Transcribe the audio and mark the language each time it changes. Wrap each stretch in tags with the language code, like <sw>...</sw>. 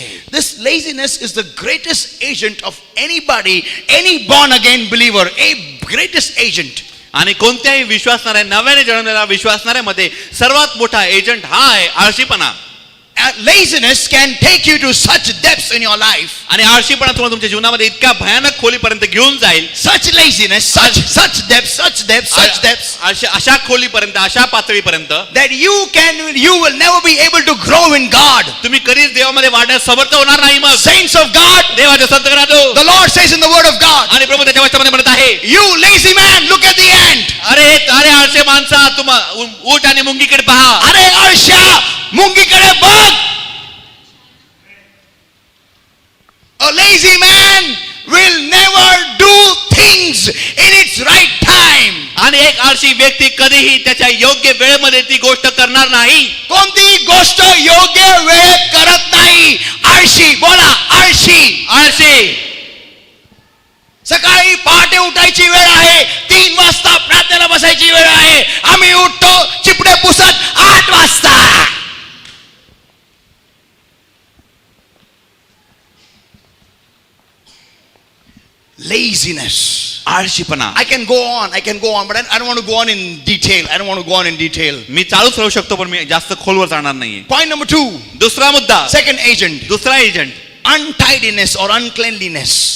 <en>This laziness is the greatest agent of anybody, any born again believer, a greatest agent.</en> <mr>आणि कोणत्याही विश्वासणाऱ्या, नव्याने जन्मलेल्या विश्वासणाऱ्यामध्ये सर्वात मोठा एजंट हा आहे आळशीपणा.</mr> <en>Laziness can take you to such depths in your life.</en> <mr>आणि आळशीपणा तुम्हाला तुमच्या जीवनामध्ये इतक्या भयानक खोलीपर्यंत घेऊन जाईल.</mr> <en>Such laziness, such depths.</en> <mr>अशा खोलीपर्यंत, अशा पातळीपर्यंत</mr> <en>that you will never be able to grow in God.</en> <mr>तुम्ही कधीच देवामध्ये वाढण्यास समर्थ होणार नाही. मग</mr> <en>Saints of God,</en> <mr>देवाच्या संतगणांनो,</mr> <en>the Lord says in the word of God,</en> <mr>आणि प्रभू त्याच्या वचनामध्ये म्हणत आहे,</mr> <en>you lazy man, look at the ant.</en> <mr>अरे आळसे माणसा, ऊट आणि मुंगीकडे पहा. अरे आळशा, मुंगीकडे बघ.</mr> <en>A lazy man will never do things in its right time.</en> <mr>आणि एक आळशी व्यक्ती कधीही त्याच्या योग्य वेळेमध्ये ती गोष्ट करणार नाही. कोणती गोष्ट योग्य वेळेत करत नाही. आळशी. बोला आळशी. आळशी. सकाळी पहाटे उठायची वेळ आहे. 3 वाजता प्रार्थनेला बसायची वेळ आहे. आम्ही उठतो चिपडे पुसत 8 वाजता.</mr> <en>Laziness.</en> <mr>आळशीपणा.</mr> <en>I can go on, but I don't want to go on in detail.</en> <mr>मी चालूच राहू शकतो पण मी जास्त खोलवर जाणार नाहीये.</mr> <en>Point number 2.</en> <mr>दुसरा मुद्दा.</mr> <en>Second agent.</en> <mr>दुसरा एजंट.</mr> <en>Untidiness or uncleanliness.</en>